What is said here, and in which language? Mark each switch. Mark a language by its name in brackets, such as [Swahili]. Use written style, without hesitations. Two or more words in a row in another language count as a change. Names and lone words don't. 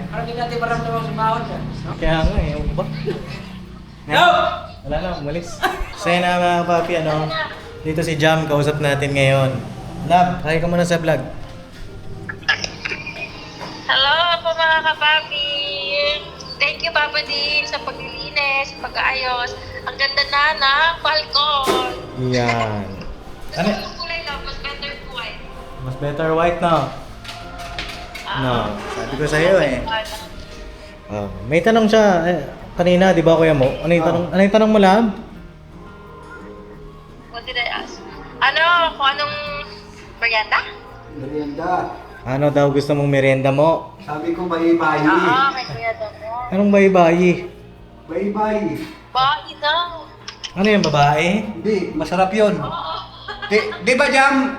[Filipino] Parang hindi natin maramdaman sa bawat yan. Kaya nga eh, ano ba? No! Wala na, umalis. So yun na mga papi, dito si Jam, kausap natin ngayon. Lab, kaya ka muna sa vlog. Hello po mga kapapi. Thank you, Papa Din, sa paglilinis, pag-aayos. Ang ganda na, balkon. Yan. Gusto Ano? ko kulay lang, mas [English] better white. [Filipino] Mas [English] better white [Filipino] na. No, sabi ko sa'yo eh. May tanong siya kanina, di ba kuya mo? Ano yung tanong mo, Lab? [English] What did I ask? [Filipino] Ano, kung anong merienda? Merienda. Ano daw gusto mong merienda mo? Sabi ko bayi-bayi. Oo, kay Kuya Domo. Anong bayi-bayi? Bayi-bayi. Bahay na. Ano yung babae? Hindi, masarap yun. Di ba, Jam?